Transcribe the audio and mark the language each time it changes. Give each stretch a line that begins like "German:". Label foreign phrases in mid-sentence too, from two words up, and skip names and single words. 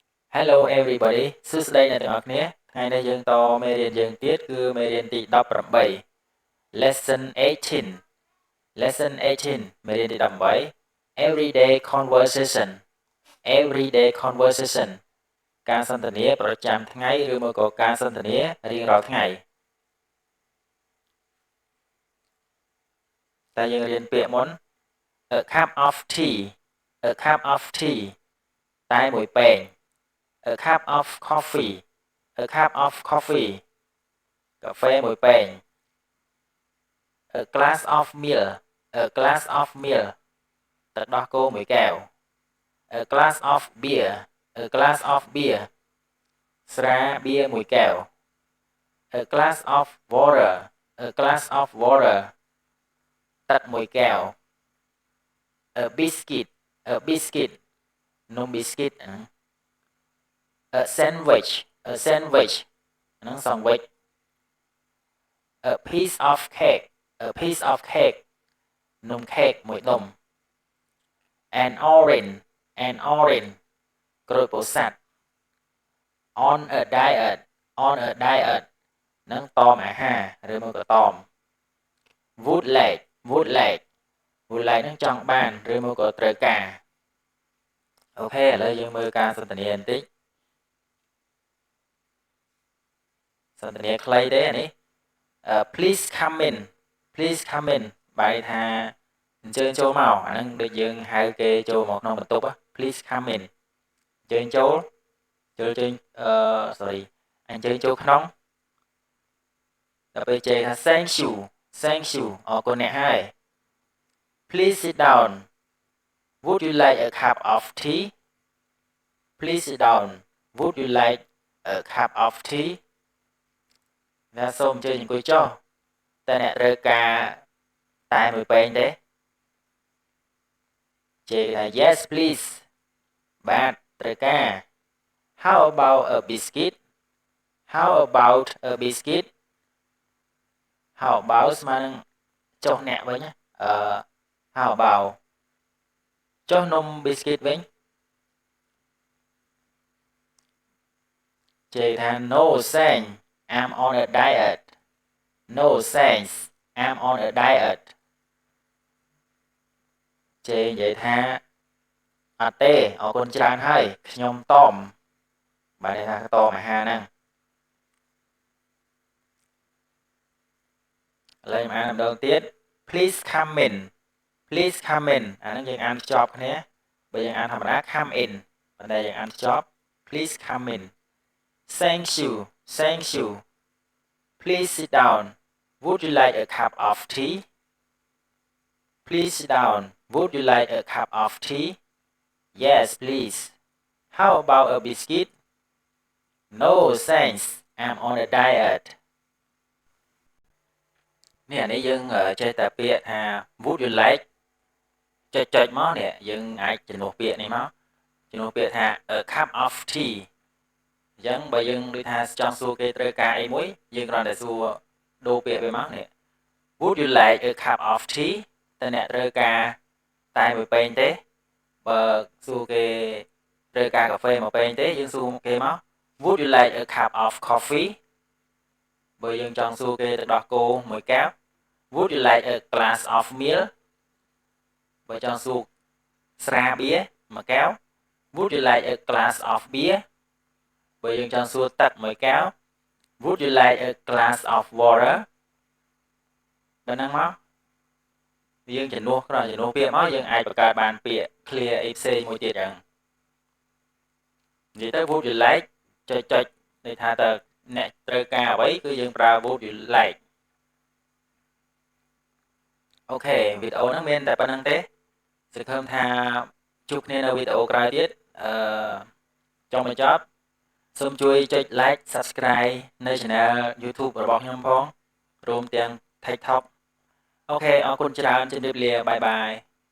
English: Hello everybody
Khmer: សួស្តីអ្នកទាំងអស់គ្នាថ្ងៃនេះយើងតមេរៀនយើងទៀតគឺមេរៀនទី18
English: Lesson 18 Lesson 18
Khmer: មេរៀនទី18
English: Everyday Everyday conversation
Khmer: ការសន្ទនាប្រចាំថ្ងៃឬមកក៏ការសន្ទនារៀងរាល់ថ្ងៃ តែយើងរៀនពាក្យមុន
English: A cup of tea A cup of tea
Khmer: តែមួយពែង
English: A cup of coffee A cup of coffee
Khmer: កាហ្វេមួយពែង
English: A glass of milk A glass of milk
Khmer: ទឹកដោះគោមួយកែវ
English: A glass of beer A glass of beer
Khmer: ស្រាបៀរមួយកែវ
English: A glass of water A glass of water
Khmer: ទឹកមួយកែវ
English: A biscuit A biscuit
Khmer: នំប៊ីស្គីត
English: A sandwich A sandwich
Khmer: ហ្នឹងសង្វិច
English: A piece of cake A piece of
Khmer: cake នំខេកមួយដុំ
English: An orange An orange
Khmer: ក្រូចពោធិ៍សាត់
English: On a diet On a diet
Khmer: ហ្នឹងតមអាហារឬមកក៏តម
English: Would like Would like Would like
Khmer: ហ្នឹងចង់បានឬមកក៏ត្រូវការអូខេឥឡូវយើងមើលការសន្ទនាបន្តិច សន្ទនាខ្លីទេនេះ
English: Please come in Please come in
Khmer: បែរថាអញ្ជើញចូលមកអាហ្នឹង ដូចយើងហៅគេចូលមកក្នុងបន្ទប់
English: Please come in
Khmer: អញ្ជើញចូលជើញsorry អញ្ជើញចូលក្នុងដល់ពេលជេរថា
English: Thank you
Khmer: អរគុណអ្នកហើយ
English: Please sit down Would you like a cup of tea Please sit down Would you like a cup of tea
Khmer: ណាសូមអញ្ជើញអង្គុយចុះតែអ្នកត្រូវការតែមួយពែងទេ ជេរថា
English: Yes please
Khmer: បាទត្រូវការ
English: How about a biscuit How about a biscuit How about
Khmer: ស្មើនឹងចុះអ្នកវិញ
English: How about
Khmer: ចុះនំប៊ីស្គីតវិញ ជេរថា
English: No thanks I'm on a diet
Khmer: No thanks I'm on a diet ជេរនិយាយថាអត់ទេអរគុណច្រើនហើយខ្ញុំតមបាទថាតមអាហារហ្នឹង ឥឡូវខ្ញុំអានម្ដងទៀត
English: Please come in Please come in
Khmer: អាហ្នឹងយើងអាន ខ្ជាប់គ្នាបើយើងអានធម្មតា
English: come in
Khmer: ប៉ុន្តែយើងអានខ្ជាប់
English: Please come in Thank you Please sit down Would you like a cup of tea Please sit down Would you like a cup of tea Yes please How about a biscuit No thanks I'm on a diet
Khmer: នេះអា នេះយើងចេះតែពាក្យថា
English: Would you like
Khmer: ចុចមកនេះយើងអាចជំនួសពាក្យនេះមកជំនួសពាក្យថា
English: a cup of tea
Khmer: អញ្ចឹងបើយើងដូចថាចង់សួរគេត្រូវ ការអីមួយយើងគ្រាន់តែសួរដូរពាក្យវាមកនេះ
English: Would you like a cup of tea
Khmer: តើអ្នកត្រូវការតែមួយពែងទេបើសួរ គេត្រូវការកាហ្វេមួយពែងទេយើងសួរគេមក
English: Would you like a cup of coffee
Khmer: បើយើងចង់ សួរគេទឹកដោះគោមួយកែវ
English: Would you like a glass of milk
Khmer: បើចង់សួរស្រាបៀរមួយកែវ
English: Would you like a glass of beer
Khmer: បើយើងចង់សួរទឹកមួយកែវ
English: Would you like a glass of water
Khmer: ដល់ហ្នឹងមកយើងជំនួសគ្រាន់ជំនួសពាក្យមកយើងអាចបង្កើតបានពាក្យ clear អីផ្សេងមួយទៀតចឹង និយាយទៅ
English: Would you like
Khmer: ចុចន័យថាតើអ្នកត្រូវការអ្វីគឺយើងប្រើ
English: Would you like
Khmer: អូខេវីដេអូហ្នឹងមានតែប៉ុណ្្នឹងទេសង្ឃឹមថាជួបគ្នានៅវីដេអូក្រោយទៀតចង់បញ្ចប់សូមជួយចុច
English: like subscribe
Khmer: នៅ
English: channel YouTube
Khmer: របស់ខ្ញុំផងរួមទាំង TikTok អូខេអរគុណច្រើនជម្រាបលាបាយបាយ